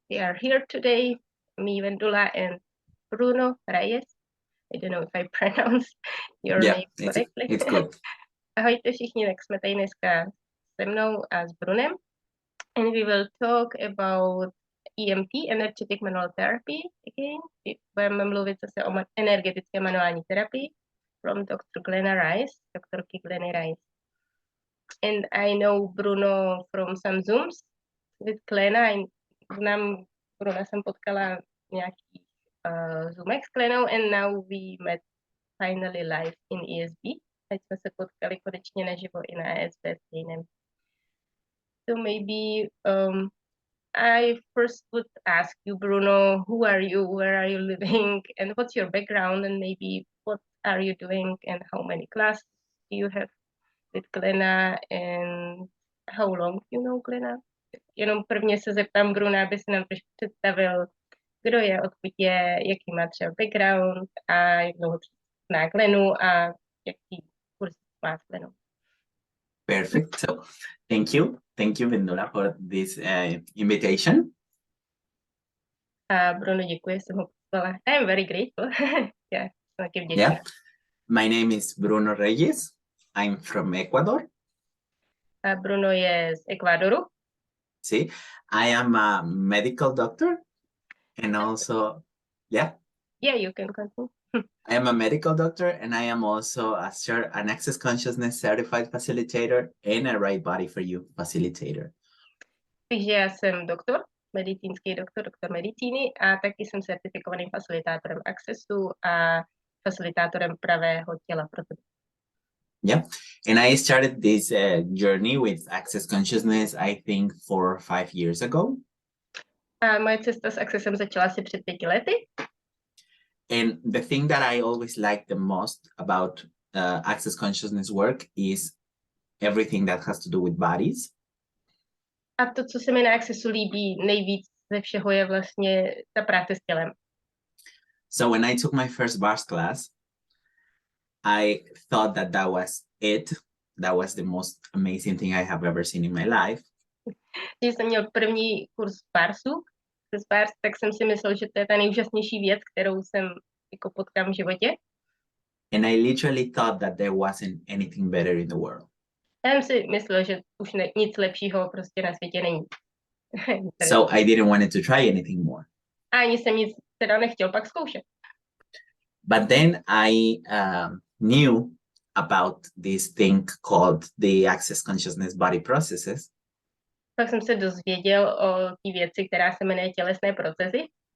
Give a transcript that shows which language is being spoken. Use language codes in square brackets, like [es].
[en] We are here today, me, Vendula, and Bruno Reyes. I don't know if I pronounce your Yeah, name correctly. it's good. [cs] Ahojte všichni, tak jsme tady dneska se mnou a s Brunem. [en] And we will talk about EMT, Energetic Manual Therapy again. [cs] Budeme mluvit zase o energetické manuální terapii [en] from Dr. [cs] Glenna Rice, doktorky Glenny Rice. [en] And I know Bruno from some Zooms with Glenna. [cs] Znám Bruna jsem potkala nějaký Zoomech s Glennou [en] and now we met finally live in ESB. [cs] Teď jsme se potkali konečně naživo i na ESB stejném. [en] So maybe I first would ask you, Bruno, who are you, where are you living, and what's your background, and maybe what are you doing, and how many classes do you have with Glenna, and how long you know Glenna? [cs] Jenom prvně se zeptám Bruna, aby se nám trošku představil, kdo je, odkud je, jaký má třeba background a jak dlouho zná Glennu a jaký kurz má s Glennou. [en] Perfect. So thank you, Vendula, for this invitation. [cs] A Bruno, děkuji, jsem ho poslala. [en] I am very grateful. Yeah, [cs] taky vděčná. [en] Yeah, my name is Bruno Reyes. I'm from Ecuador. [cs] A Bruno je z Ekvádoru. [en] See, I am a medical doctor and also, yeah, you can continue. I am a medical doctor and I am also an Access Consciousness certified facilitator and a Right Body for You facilitator. [cs] Takže já jsem doktor, medicínský doktor medicíny a taky jsem certifikovaným facilitátorem Accessu a facilitátorem pravého těla pro tebe. [en] Yeah, and I started this journey with Access Consciousness, I think 4 or 5 years ago. [cs] A moje cesta s Accessem začala asi před 5 lety. [en] And the thing that I always like the most about Access Consciousness work is everything that has to do with bodies. [cs] A to, co se mi na Accessu líbí nejvíc ze všeho, je vlastně ta práce s tělem. [en] So when I took my first bars class, I thought that was it. That was the most amazing thing I have ever seen in my life. [cs] Když jsem měl první kurz Barsu, tak jsem si myslel, že to je ta nejúžasnější věc, kterou jsem jako potkám v životě. [en] And I literally thought that there wasn't anything better in the world. [cs] Já jsem si myslel, že už nic lepšího prostě na světě není. [en] So I didn't want to try anything more. [cs] A ani jsem nic teda nechtěl pak zkoušet. [en] But then I knew about this thing called the Access Consciousness Body Processes. [cs] Pak jsem se dozvěděl o té věci, která se jmenuje tělesné procesy.